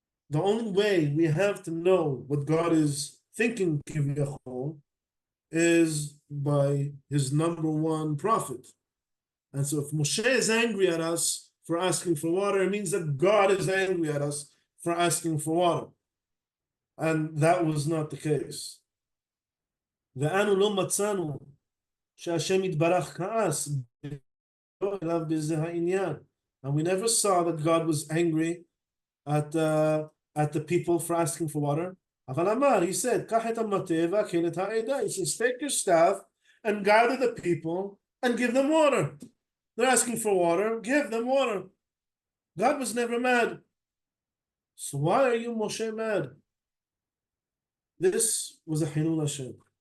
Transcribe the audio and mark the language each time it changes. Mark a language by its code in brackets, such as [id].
[en] The only way we have to know what God is thinking is by his number one prophet. And so if Moshe is angry at us for asking for water, it means that God is angry at us for asking for water. And that was not the case. [he] ואנו לא מצאנו שהשם יתברך כעס אליו בזה העניין. [en] And we never saw that God was angry at the people for asking for water. [he] אבל אמר, [en] he said, [he] קח את המטה והקל את העדה. [en] He says, take your staff and gather the people and give them water. They're asking for water, give them water. God was never mad. So why are you, Moshe, mad? This was a Hilul Hashem.